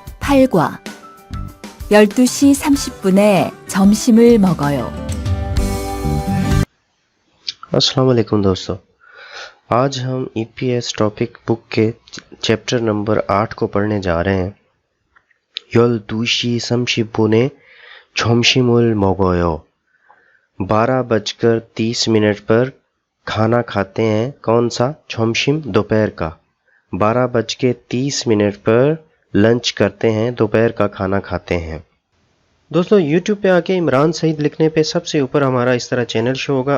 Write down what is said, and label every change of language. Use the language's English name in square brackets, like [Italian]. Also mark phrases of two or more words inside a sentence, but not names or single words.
[Korean] 8과 12시 30분에 점심을 먹어요. [Hindi] अस्सलाम वालेकुम दोस्तों, आज हम [English] EPS topic book [Hindi] के [English] chapter number [Hindi] 8 को पढ़ने जा रहे हैं। [Korean] 12시 30분에 점심을 먹어요। [Hindi] 12:30 पर खाना खाते हैं। कौन सा? 점심, दोपहर का। 12:30 पर लंच करते हैं, दोपहर का खाना खाते हैं। दोस्तों, YouTube पे आके इमरान सईद लिखने पे सबसे ऊपर हमारा इस तरह चैनल शो होगा।